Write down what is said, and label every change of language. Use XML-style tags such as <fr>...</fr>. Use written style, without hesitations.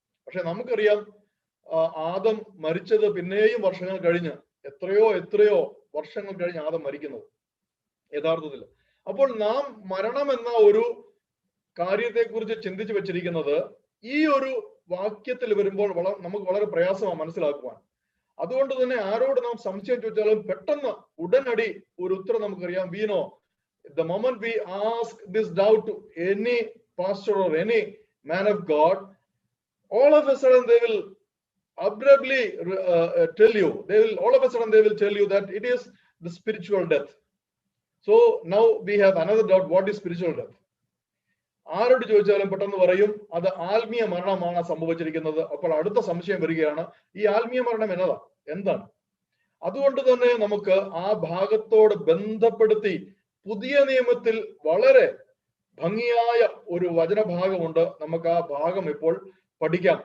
<ml>പക്ഷെ നമുക്കറിയാം ആദം മരിച്ചത് പിന്നെയും വർഷങ്ങൾ കഴിഞ്ഞ്, എത്രയോ വർഷങ്ങൾ കഴിഞ്ഞ് ആദം മരിക്കുന്നത് യഥാർത്ഥത്തിൽ. അപ്പോൾ നാം മരണം എന്ന ഒരു കാര്യത്തെക്കുറിച്ച് ചിന്തിച്ചു വെച്ചിരിക്കുന്നത് ഈ ഒരു വാക്യത്തിൽ വരുമ്പോൾ നമുക്ക് വളരെ പ്രയാസമാണ് മനസ്സിലാക്കുവാൻ. അതുകൊണ്ട് തന്നെ ആരോട് നാം സംശയം ചോദിച്ചാലും പെട്ടെന്ന് ഉടനടി ഒരു ഉത്തരം നമുക്കറിയാം.</ml> <en>We know the moment we ask this doubt to any pastor or any man of God, all of a sudden they will abruptly tell you, all of a sudden they will tell you that it is the spiritual death. So now we have another doubt, what is spiritual death?</en> <ml>ആരോട് ചോദിച്ചാലും പെട്ടെന്ന് പറയും അത് ആത്മീയ മരണമാണ് സംഭവിച്ചിരിക്കുന്നത്. അപ്പോൾ അടുത്ത സംശയം വരികയാണ്, ഈ ആത്മീയ മരണം എന്താണ്? അതുകൊണ്ട് തന്നെ നമുക്ക് ആ ഭാഗത്തോട് ബന്ധപ്പെടുത്തി പുതിയ നിയമത്തിൽ വളരെ ഭംഗിയായ ഒരു വചനഭാഗമുണ്ട്. നമുക്ക് ആ ഭാഗം ഇപ്പോൾ പഠിക്കാം.</ml>